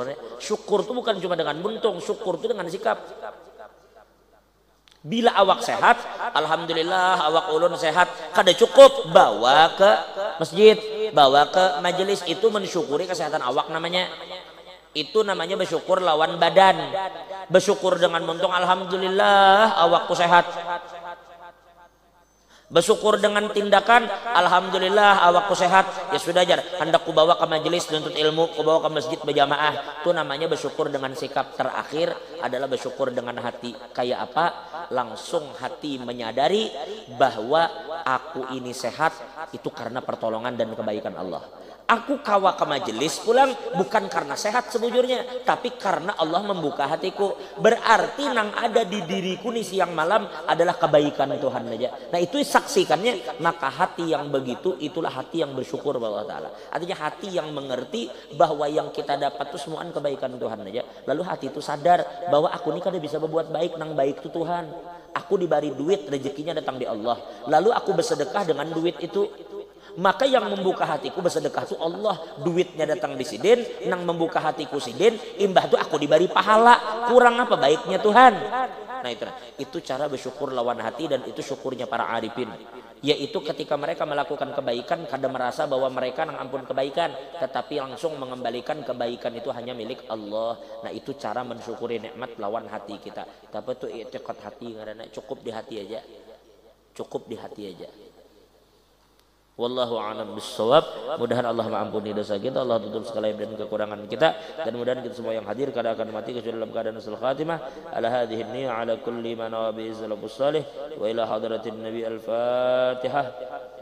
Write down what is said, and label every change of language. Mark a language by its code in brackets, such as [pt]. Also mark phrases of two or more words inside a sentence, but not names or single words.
[id] Syukur itu bukan cuma dengan muntung, syukur itu dengan sikap. Bila awak sehat, alhamdulillah awak ulun sehat, kada cukup bawa ke masjid, bawa ke majelis, itu mensyukuri kesehatan awak namanya. Itu namanya bersyukur lawan badan. Bersyukur dengan muntung, alhamdulillah awakku sehat. Bersyukur dengan tindakan, alhamdulillah awakku sehat. [bjn] Ya sudah jar, hendak ku bawa ke majelis nuntut ilmu, [id] ku bawa ke masjid berjamaah. Itu namanya bersyukur dengan sikap. Terakhir adalah bersyukur dengan hati. Kayak apa? Langsung hati menyadari bahwa aku ini sehat itu karena pertolongan dan kebaikan Allah. [bjn] Aku kawa ke majelis pulang bukan karena sehat sebujurnya, tapi karena Allah membuka hatiku. Berarti nang ada di diriku nih siang malam adalah kebaikan Tuhan aja. [id] Nah itu saksikannya, maka hati yang begitu itulah hati yang bersyukur kepada Allah Ta'ala. Artinya hati yang mengerti bahwa yang kita dapat itu semuaan kebaikan Tuhan aja. Lalu hati itu sadar bahwa aku ini kada bisa berbuat baik, nang baik itu Tuhan. Aku diberi duit, rezekinya datang di Allah. Lalu aku bersedekah dengan duit itu. Maka yang membuka hatiku bersedekah itu Allah. [bjn] Duitnya datang di sidin, nang membuka hatiku sidin, imbah itu aku diberi pahala. [id] Kurang apa baiknya Tuhan. Nah itu cara bersyukur lawan hati, dan itu syukurnya para arifin. Yaitu ketika mereka melakukan kebaikan, kadang merasa bahwa mereka nang ampun kebaikan, tetapi langsung mengembalikan kebaikan itu hanya milik Allah. Nah itu cara mensyukuri nikmat lawan hati kita. Tapi itu i'tiqad hati, karena cukup di hati aja. Cukup di hati aja. [ar] والله أعلم بالصواب. [id] Mudahan Allah mengampuni dosa kita, Allah tutup segala aib dan kekurangan kita, dan mudahan kita semua yang hadir kada akan mati kecuali dalam keadaan [ar] حسن الخاتمة. على هذه النية على كل من نوى بإزالة البؤس صالح وإلى حضرة النبي الفاتحة.